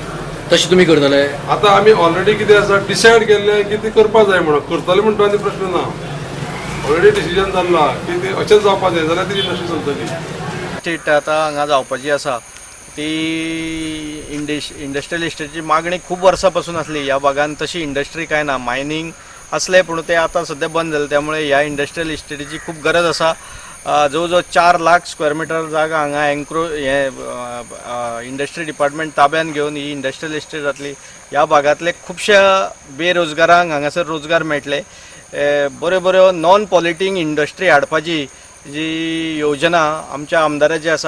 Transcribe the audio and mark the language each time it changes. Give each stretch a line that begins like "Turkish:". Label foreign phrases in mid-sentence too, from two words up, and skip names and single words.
Konkani: तशें तुमी करतले आतां आमी ऑलरेडी कितें आसा डिसायड केल्लें की ती करपाक जाय म्हणून करतले म्हणटा आनी प्रश्न ना ऑलरेडी डिसिजन जाल्ला की ती अशेंच जावपाक जाय जाल्यार ती इंडस्ट्री चलतली स्टेट आतां हांगा जावपाची आसा ती
English: industrial estateची
Konkani: मागणी खूप वर्षापासून असली.
Marathi: या भागात तशी इंडस्ट्री काय ना, मायनिंग असले पण ते आता सध्या बंद झाले. त्यामुळे ह्या
English: industrial estateीची
Marathi: खूप गरज असा.
Konkani: जवळजवळ 4 लाख
English: square meter
Konkani: जागा हांगा
English: industry department
Konkani: ताब्यान घेऊन ही
English: industrial estate
Konkani: जातली. ह्या भागातले खुबशा बेरोजगारांक हांगासर रोजगार मेळटले. बऱ्यो बऱ्यो
English: non polluting industry
Konkani: हाडपाची जी योजना आमच्या आमदाराची आसा.